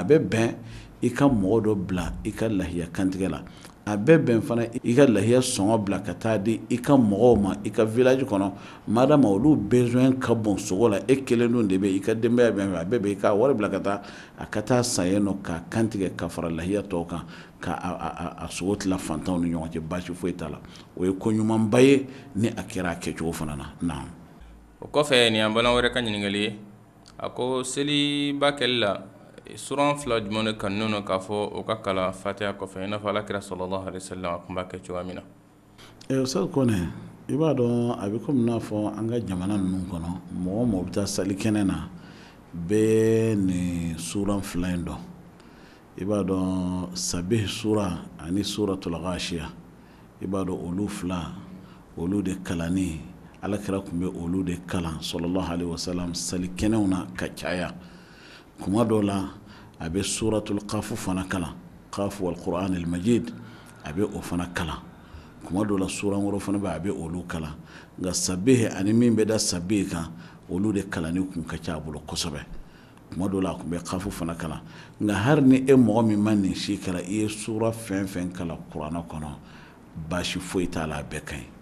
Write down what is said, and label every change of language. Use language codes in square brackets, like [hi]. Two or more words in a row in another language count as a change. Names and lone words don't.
[bm] bɛ bɛn i ka mɔgɔ dɔ bila i ka lahiya kantigɛ la a bɛ bɛn fana i ka lahiya sɔngɔ bila ka taa di i ka mɔgɔw ma i ka village kɔnɔ madama olu besoin ka bon sogo la e kelen dun de bɛ i ka denbaya bɛn a bɛɛ bɛ i ka wari bila ka taa a ka taa san yen nɔ ka kantigɛ ka fara lahiya tɔw kan ka a sogo tila fantanw ni ɲɔgɔn cɛ baasi foyi t'a la o ye ko ɲumanba ye ni a kɛra a kɛcogo fana na naam o kɔfɛ nin y'an baliman wɛrɛ ka ɲininkali ye a ko seliba kɛli la suran fila jumɛn de kanunu no k'a fɔ o ka kalan fatiha kɔfɛ i n'a fɔ alakira [ar] صلى الله عليه وسلم [bm] a tun b'a kɛ cogoya min na Ustaz Kone i b'a dɔn a bɛ komi n'a fɔ an ka jamana ninnu kɔnɔ mɔgɔ mɔgɔ bɛ taa sali kɛnɛ na bɛɛ nin suran fila in dɔn i b'a dɔn sabih sura ani suratul ghashiya i b'a dɔn olu fila olu de kalanni alakira tun bɛ olu de kalan [ar] صلى الله عليه وسلم [bm] sali kɛnɛw na ka caya kuma dɔw la a bɛ [ar] سورة ق [bm] fana kalan [ar] ق والقرآن المجيد [bm] a bɛ o fana kalan kuma dɔw la suran wɛrɛ fana bɛ a bɛ olu kalan nka sabih ani min bɛ da sabih kan olu de kalanni kun ka ca a bolo kosɛbɛ kuma dɔw la a tun bɛ qafu fana kalan nka hali ni e mɔgɔ min ma nin si kɛra i ye sura fɛn fɛn kalan kuranɛ kɔnɔ baasi foyi t'a la a bɛɛ ka ɲi